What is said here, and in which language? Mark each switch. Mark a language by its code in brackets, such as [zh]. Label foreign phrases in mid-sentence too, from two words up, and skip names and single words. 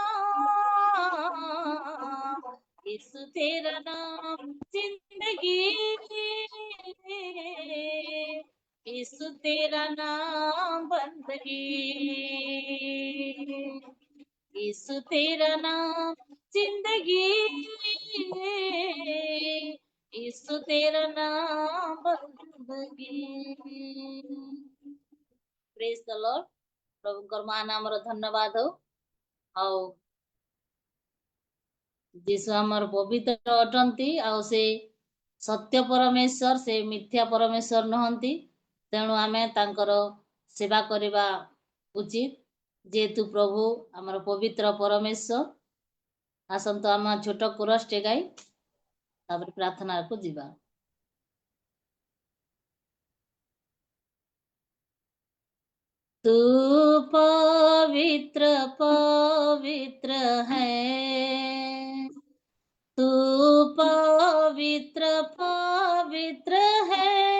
[hi] नाम, यीशु तेरा नाम जिंदगी, यीशु तेरा नाम बंदगी, यीशु तेरा नाम जिंदगी, यीशु तेरा नाम बंदगी। [en] Praise the Lord. [or] प्रभुଙ୍କର ମହାନ ଆମର ଧନ୍ୟବାଦ ହଉ। ଆଉ ଯୀଶୁ ଆମର ପବିତ୍ର ଅଟନ୍ତି, ଆଉ ସେ ସତ୍ୟ ପରମେଶ୍ୱର, ସେ ମିଥ୍ୟା ପରମେଶ୍ୱର ନୁହନ୍ତି। ତେଣୁ ଆମେ ତାଙ୍କର ସେବା କରିବା ଉଚିତ, ଯେହେତୁ ପ୍ରଭୁ ଆମର ପବିତ୍ର ପରମେଶ୍ୱର। ଆସନ୍ତୁ ଆମ ଛୋଟ କୋରସଟେ ଗାଇ ତାପରେ ପ୍ରାର୍ଥନାକୁ ଯିବା। [hi] तू पवित्र पवित्र है, तू पवित्र पवित्र है,